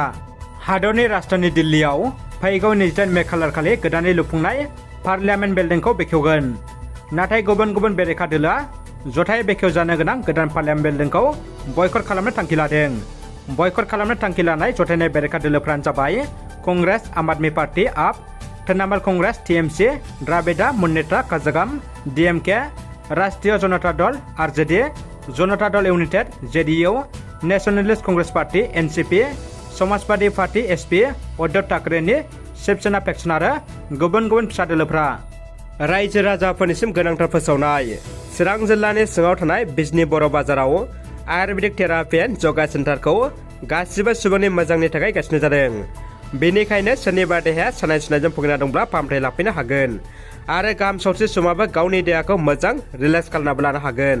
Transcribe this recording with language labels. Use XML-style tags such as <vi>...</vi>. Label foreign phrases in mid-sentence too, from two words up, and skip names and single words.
<brx>हादरनि राजधानी दिल्लीयाव फैगौ 28 मे खालारखालि गोदानै लुफुंनाय पार्लियामेन्ट बिल्डिंखौ बेखेवगोन। नाथाय गुबुन गुबुन बेरेखा दोलोआ जथायै बेखेवजानो गोनां गोदान पार्लियामेन्ट बिल्डिंखौ बयकट खालामनो थांखि लादों। बयकट खालामनो थांखि लानाय जथायनाय बेरेखा दोलोफोरानो जाबाय कांग्रेस, आम आदमी पार्टी, आप, तृणमूल कांग्रेस, टीएमसी, द्राविड़ मुन्नेत्र कझगम, डीएमके, राष्ट्रीय जनता दल आरजेडी, जनता दल यूनाइटेड जेडीयू, नेशनलिस्ट कांग्रेस पार्टी एनसीपी, समाजवादी पार्टी एसपी, उद्धव ठाकरेनि शिवसेना फेक्शन आरो गुबुन गुबुन फिसा दोलोफ्रा। रायजो राजाफोरनिसिम गोनांथार फोसावनाय चिरां जिल्लानि सिङाव थानाय बिजनी बर' बाजाराव आयुर्वेदिक थेरापि एन्ड यगा सेन्टारखौ गासिबो सुबुंनि मोजांनि थाखाय गायसननाय जादों। बेनिखायनो सोरनिबा देहाया सानाय सुनायजों भुगिना दंब्ला फाहामथाय लाफैनो हागोन आरो गाहाम सावस्रि सुबुङाबो गावनि देहाखौ मोजां रिलेक्स खालामनाबो लानो हागोन।</brx>